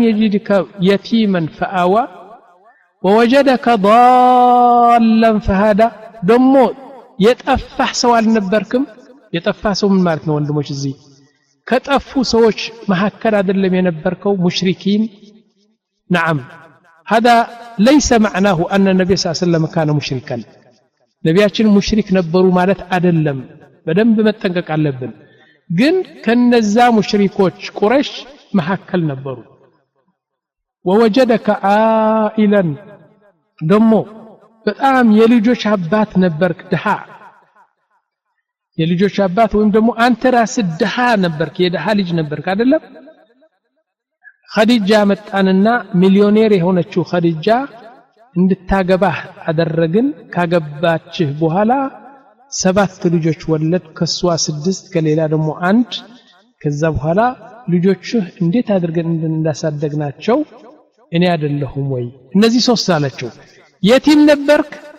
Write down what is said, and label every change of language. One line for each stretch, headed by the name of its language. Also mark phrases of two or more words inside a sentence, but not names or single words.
Arabic: يجدك يتيما فآوى ووجدك ضالا فهدى
Amharic: ደግሞ የጠፋህ ሰው አልነበርክም የጠፋህ ሰው ምን ማለት ነው ወንድሞች እዚህ ከጠፉ ሰዎች መሐከል አይደለም የነበርከው ሙሽሪኪን
Arabic: نعم هذا ليس معناه أن النبي صلى الله عليه وسلم كان مشركا
Amharic: ነቢያችን ሙሽሪክ ነበሩ ማለት አይደለም በደንብ መጠንቀቅ አለብን ግን ከነዛ ሙሽሪኮች ቁረይሽ መሐከል ነበሩ
Arabic: ووجدك عائلا
Amharic: ደሞ በጣም የልጆች አባት ነበርክ ድሃ የልጆች አባት ወይም ደግሞ አንተ ራስህ ድሃ ነበርክ የድሃ ልጅ ነበርክ አይደለም ኸዲጃ መጣንና ሚሊዮኔር የሆነችው ኸዲጃ እንድታገባህ አደረግን ካገባችህ በኋላ 7 ልጆች ወለድ ከሷ 6 ከሌላ ደግሞ 1 ከዛ በኋላ ልጆችህ እንዴት አድርገን እንዳሳደግናቸው እኔ አይደለሁም ወይ እነዚህ 3 አላቸው የቲም ነበርክ